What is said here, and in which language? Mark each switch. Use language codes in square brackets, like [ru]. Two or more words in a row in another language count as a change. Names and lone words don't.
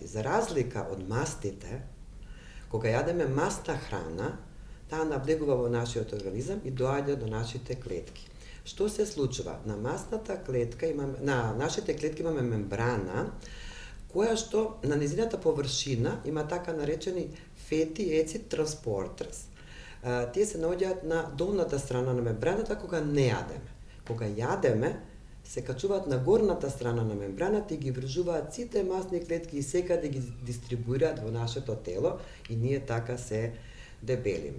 [mk] За разлика од мастите, кога јадеме масна храна, таа навлегува во нашиот организам и доаѓа до нашите клетки. Што се случува? На масната клетка на нашите клетки имаме мембрана која што на незината површина има така наречени [en] fatty acid transporters. [mk] Тие се наоѓаат на долната страна на мембраната кога не јадеме. Кога јадеме, се качуваат на горната страна на мембраната и ги вржуваат сите масни клетки и секаде ги дистрибуираат во нашето тело и ние така се дебелиме.